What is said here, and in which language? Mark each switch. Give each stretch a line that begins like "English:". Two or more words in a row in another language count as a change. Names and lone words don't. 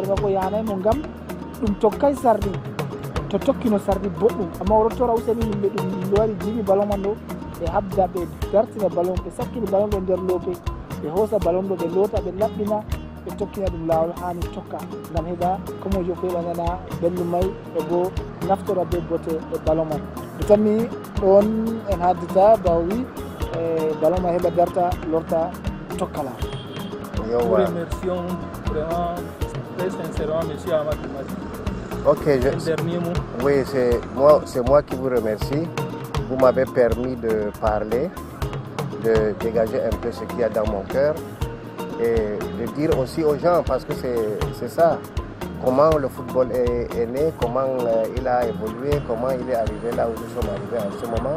Fula: makko yahanaymo ngam ɗum tokkay sardi to tokkino sardi boɗɗum amma oɗo tora useni yimɓe ɗum yimɓe wari jiimi ballon man ɗo ɓe habda ɓe dartina ballon ɓe sakkini ballon ɗo nder loope ɓe hoosa ballon ɗo ɓe loota ɓe laɓɓina ɓe tokkina ɗum laawol hani tokka ngam heɓa komojo ko heɓa nana belɗum may e bo naftora be bote e ballon man ɓe tanmi ɗon en haddita bawi ballon man heɓa darta lorta tokkala.
French: Nous remercions vraiment très sincèrement M. Amadou Madi. Ok, dernier mot. Oui, c'est moi qui vous remercie. Vous m'avez permis de parler, de dégager un peu ce qu'il y a dans mon cœur et de dire aussi aux gens, parce que c'est ça, comment le football est né, comment il a évolué, comment il est arrivé là où nous sommes arrivés en ce moment.